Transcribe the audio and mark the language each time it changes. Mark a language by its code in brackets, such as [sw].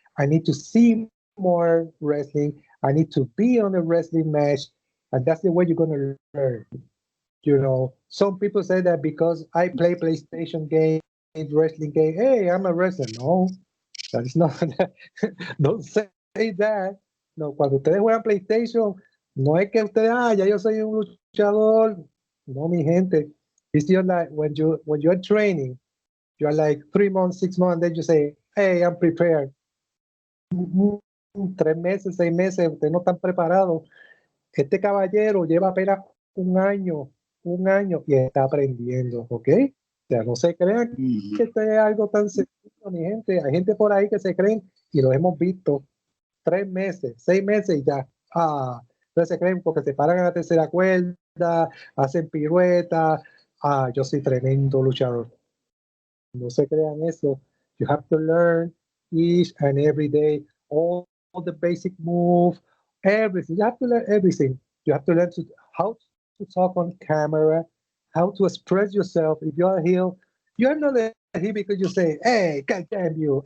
[en] I need to see more wrestling. I need to be on a wrestling match. And that's the way you're gonna learn. Some people say that because I play PlayStation games, wrestling game, hey, I'm a wrestler. No, that is not. Don't say that. [es] No, cuando ustedes juegan PlayStation, no es que ustedes, ya yo soy un luchador. No, mi gente. It's just like when you're training, you're like 3 months, 6 months, then you say, hey, I'm prepared. 3 meses, 6 meses, ustedes no están preparados. Este caballero lleva apenas un año y está aprendiendo, ¿ok? O sea, no se crean que esto es algo tan sencillo, mi gente. Hay gente por ahí que se creen, y lo hemos visto, 3 meses, 6 meses y ya. Entonces se creen porque se paran a la tercera cuerda, hacen piruetas. Yo soy tremendo luchador. No se crean eso. [en] You have to learn each and every day all the basic moves, everything. You have to learn everything. You have to learn how to talk on camera, how to express yourself. If you're a heel, you're not a heel because you say, "Hey, God damn you!